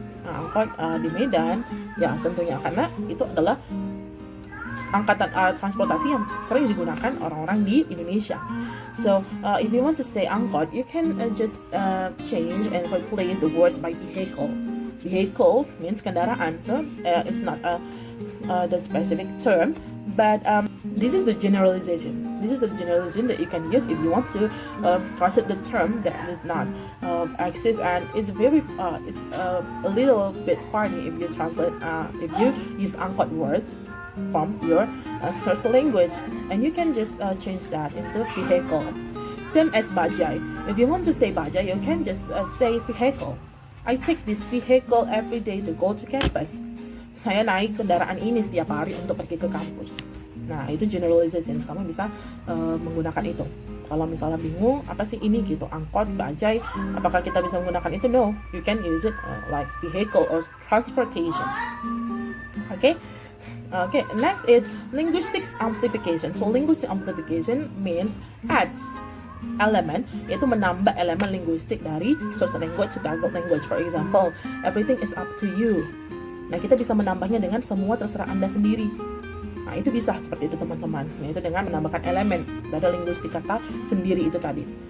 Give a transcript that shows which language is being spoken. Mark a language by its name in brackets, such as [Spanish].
[Indonesian] Angkot di Medan, ya tentunya karena itu adalah angkatan transportasi yang sering digunakan orang-orang di Indonesia. [English] So if you want to say angkot, you can just change and replace the words by vehicle. Vehicle means kendaraan, so it's not the specific term, but this is the generalization. This is the generalization that you can use if you want to translate the term that does not exist, and it's very it's a little bit funny if you translate if you use angkot words from your source language, and you can just change that into vehicle. Same as bajai. If you want to say bajai, you can just say vehicle. I take this vehicle every day to go to campus. [Indonesian] Saya naik kendaraan ini setiap hari untuk pergi ke kampus. Nah, itu generalization. Kamu bisa menggunakan itu. Kalau misalnya bingung, apa sih ini gitu, angkot, bajai, apakah kita bisa menggunakan itu? [English] No, you can use it like vehicle or transportation. Okay. Next is linguistics amplification. So linguistic amplification means adds element, [Indonesian] yaitu menambah elemen linguistik dari [English] source language to target language. For example, everything is up to you. [Indonesian] Nah, kita bisa menambahnya dengan semua terserah Anda sendiri. Nah, itu bisa seperti itu teman-teman, yaitu dengan menambahkan elemen dari linguistik kata sendiri itu tadi.